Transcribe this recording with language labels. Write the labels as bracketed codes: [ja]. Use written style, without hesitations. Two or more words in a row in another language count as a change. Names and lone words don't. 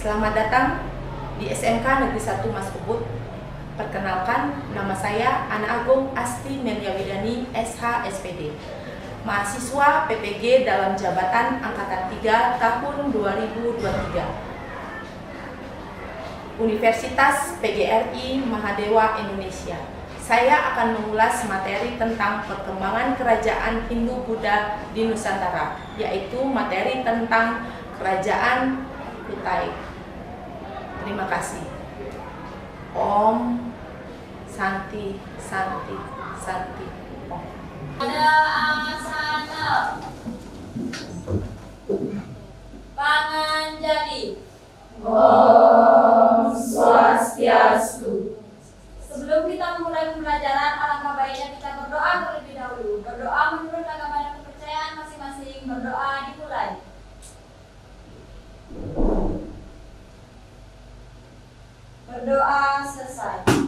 [id] Selamat datang di SMK Negeri 1 Mas Ubud. Perkenalkan, nama saya Ana Agung Asti Meliawidani SH SPD, mahasiswa PPG dalam jabatan Angkatan 3 tahun 2023, Universitas PGRI Mahadewa Indonesia. Saya akan mengulas materi tentang perkembangan kerajaan Hindu-Buddha di Nusantara, yaitu materi tentang kerajaan Kutai. Terima kasih. [sa] Om Santi Santi Santi Om. [id] Pada asana Panganjali. [sa] Om Swastiastu. [id] Sebelum kita memulai pembelajaran, alangkah baiknya kita berdoa terlebih dahulu. Berdoa menurut agama dan kepercayaan masing-masing. Berdoa dimulai. Berdoa selesai.